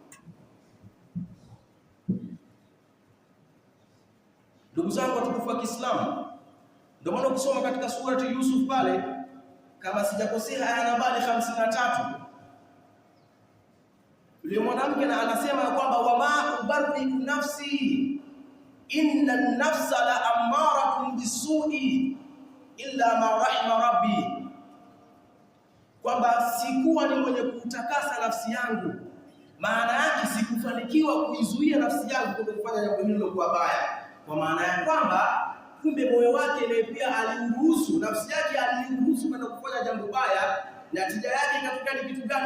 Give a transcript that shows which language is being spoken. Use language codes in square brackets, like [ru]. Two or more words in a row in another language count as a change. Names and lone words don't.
[sw] Ndugu zangu watukufu wa Kiislamu, ndio maana ukisoma katika surati Yusuf pale, kama sijakosea, aya nambari 53, yule mwanamke na anasema kwamba [ar] وما أبرئ نفسي إن النفس لأمارة بالسوء إلا ما رحم ربي, [sw] kwamba sikuwa ni mwenye kutakasa nafsi yangu. Maana yake sikufanikiwa kuizuia nafsi yangu kutoka kufanya jambo hilo kwa baya. Kwa maana ya kwamba kumbe moyo wake naye pia aliruhusu, nafsi yake aliruhusu kwenda kufanya jambo baya, na tija yake ikatokea ni kitu gani?